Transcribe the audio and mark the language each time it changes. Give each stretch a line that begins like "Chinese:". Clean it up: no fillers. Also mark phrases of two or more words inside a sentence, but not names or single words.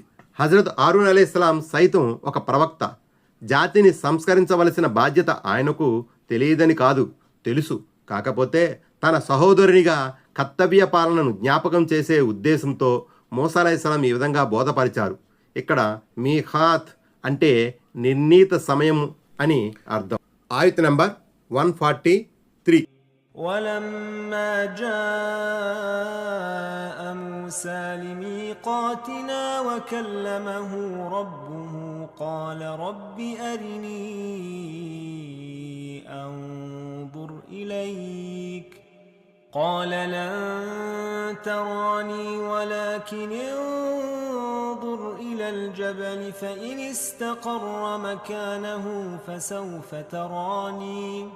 Telugu: హజరత్ హారూన్
Arabic: عليه السلام
Telugu: సైతం ఒక ప్రవక్త. జాతిని సంస్కరించవలసిన బాధ్యత ఆయనకు తెలియదని కాదు, తెలుసు. కాకపోతే తన సహోదరునిగా కర్తవ్య పాలనను జ్ఞాపకం చేసే ఉద్దేశంతో మూసా
Arabic: عليه السلام
Telugu: ఈ విధంగా బోధపరిచారు. ఇక్కడ మీఖాత్ అంటే నిర్ణీత సమయం అని అర్థం. ఆయత నంబర్ 143.
Arabic: ولما جاء موسى لميقاتنا وكلمه ربه قال رب أرني أنظر إليك قال لن تراني ولكن انظر إلى الجبل فإن استقر مكانه فسوف تراني